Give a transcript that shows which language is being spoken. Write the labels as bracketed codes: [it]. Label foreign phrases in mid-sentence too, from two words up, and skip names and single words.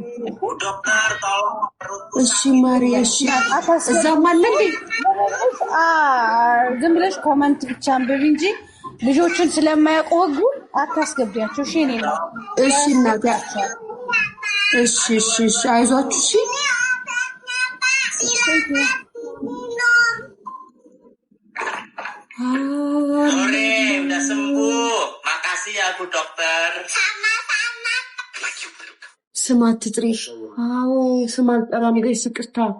[am] እሺ ማሪ እሺ እዛም አለ እንዴ ዝም ብለሽ ኮመንት ብቻ አንብቢ እንጂ ልጆችን ስለማያውቁ ህጉ አታስገቢያቸው እሺ እኔ ነው እሺ እናቴ እሺ አይዟችሁ እሺ [id] Sore, udah sembuh. Makasih ya Bu Dokter. Sama-sama. [am] ስም አትጥሪ አዎ ስም አልጠራም ጋይስ ይቅርታ